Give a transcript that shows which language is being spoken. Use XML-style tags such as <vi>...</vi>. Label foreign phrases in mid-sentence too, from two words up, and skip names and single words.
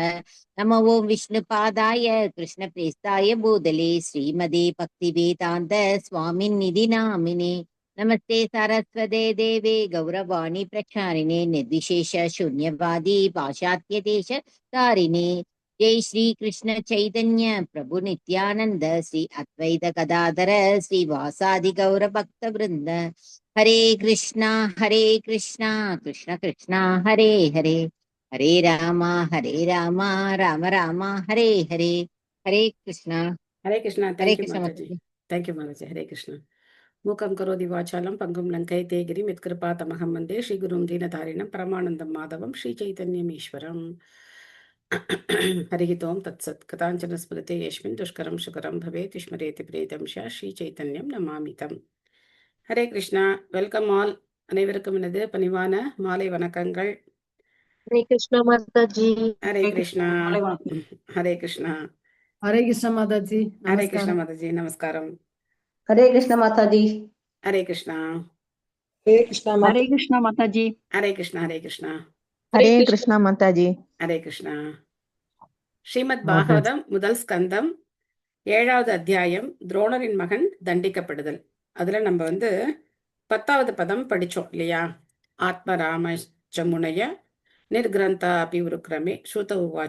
<sa>नमो ओं विष्णुपादाय कृष्णप्रेष्ठाय भूतले श्रीमदे भक्तिवेदान्त स्वामिन्निधि नामिने नमस्ते सरस्वते देवे गौरवाणी प्रचारिणे निर्विशेष शून्यवादी पाश्चात्यदेश तारिणे जय श्री कृष्ण चैतन्य प्रभु नित्यानंद श्री अद्वैत गदाधर श्रीवासादि गौर भक्त वृंद हरे कृष्णा कृष्ण कृष्ण हरे हरे हरे राम राम राम हरे हरे हरे कृष्णा.</sa> <ta>ஹரே கிருஷ்ணா.</ta> <hi>हरे</hi> <en>thank you</en> <hi>कृष्ण</hi> <ta>மாதாஜி.</ta> <hi>माताजी.</hi> <en>thank you</en> <ta>மாதாஜி. ஹரே கிருஷ்ணா.</ta> <sa>मूकम् करोति वाचालम् पङ्गुम् लङ्गै देकिरि मित्कृपा तमहम् वन्दे श्रीगुरुम् दीनतारिणम् परमानन्दम् माधवम् श्री चैतन्यम् ईश्वरम्. हरिहितोम् तत् सत् कथञ्चन स्मृते यस्मिन् दुष्करम् सुकरम् भवेत् विस्मरेति प्रेतम् श्री चैतन्यम् नमामितम्.</sa> <ta>ஹரே கிருஷ்ணா.</ta> <en>welcome all.</en> <ta>அனைவருக்கும் எனது பணிவான மாலை வணக்கங்கள்.</ta> <hi>हरे कृष्ण माता जी।</hi> <ta>ஹரே கிருஷ்ணா. ஹரே கிருஷ்ணா.</ta> <kn>ಹರೇ ಕೃಷ್ಣ ಮಾತಾಜಿ.</kn> <ta>ஹரே கிருஷ்ணா மாதாஜி. நமஸ்காரம்.</ta> <hi>हरे कृष्ण माता जी।</hi> <ta>ஹரே கிருஷ்ணா.</ta> <kn>ಹರೇ ಕೃಷ್ಣ</kn> <hi>हरे कृष्ण माता जी।</hi> <ta>ஹரே கிருஷ்ணா. ஹரே கிருஷ்ணா.</ta> <hi>हरे कृष्ण माता जी।</hi> <ta>ஹரே கிருஷ்ணா. ஸ்ரீமத் மாதாஜி. பாகவதம் முதல் ஸ்கந்தம் 7வது அத்தியாயம் துரோணரின் மகன் தண்டிக்கப்படுதல். அதுல நம்ம 10வது பதம் படிச்சோம் இல்லையா?</ta> <sa>आत्मारामश्चमुनय निर्ग्रन्था अपिविरुक्रमे स्रुत उवाच.</sa>